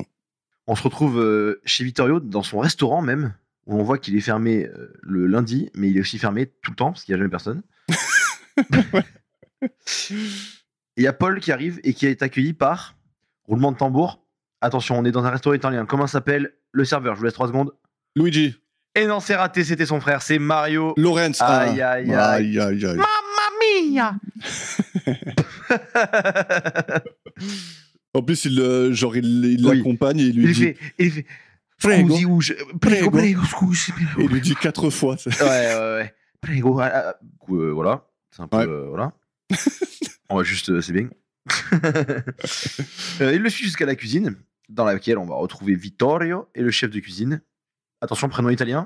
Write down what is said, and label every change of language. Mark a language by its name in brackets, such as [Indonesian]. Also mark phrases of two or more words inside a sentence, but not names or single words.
[French] On se retrouve chez Vittorio, dans son restaurant même, où on voit qu'il est fermé le lundi, mais il est aussi fermé tout le temps, parce qu'il n'y a jamais personne. Il y a Paul qui arrive et qui est accueilli par roulement de tambour. Attention, on est dans un restaurant italien. Comment s'appelle le serveur? Je vous laisse 3 secondes. Luigi. Et non, c'est raté, c'était son frère, c'est Mario. Lorenz. Aïe, aïe, aïe. Aïe. [Italian] Mamma mia. [French] En plus, il l'accompagne et il lui dit... Il fait... Prego. [Italian] Prego, scusi. [French] Et il lui dit 4 fois. Ouais. Prego. Voilà. C'est un peu... voilà. On va juste... c'est bien. Il le suit jusqu'à la cuisine, dans laquelle on va retrouver Vittorio et le chef de cuisine. Attention, prénom italien.